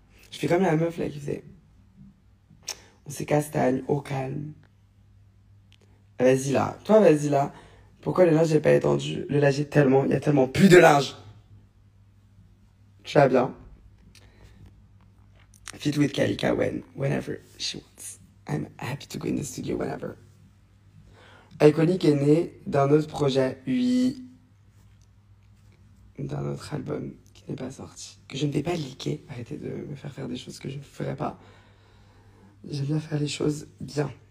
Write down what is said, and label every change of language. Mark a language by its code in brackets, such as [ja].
[fr] Je fais comme la meuf là qui faisait. On s'écastagne au calme. Vas-y là. Toi, vas-y là. Pourquoi le linge n'est pas étendu? Le linge est tellement. Il y a tellement plus de linge. Tu vas bien? [en] Fit with Kalika whenever she wants. I'm happy to go in the studio whenever. [fr] Iconic est né d'un autre projet, oui. D'un autre album qui n'est pas sorti. Que je ne vais pas leaker. Arrêtez de me faire des choses que je ne ferai pas. J'aime bien faire les choses bien.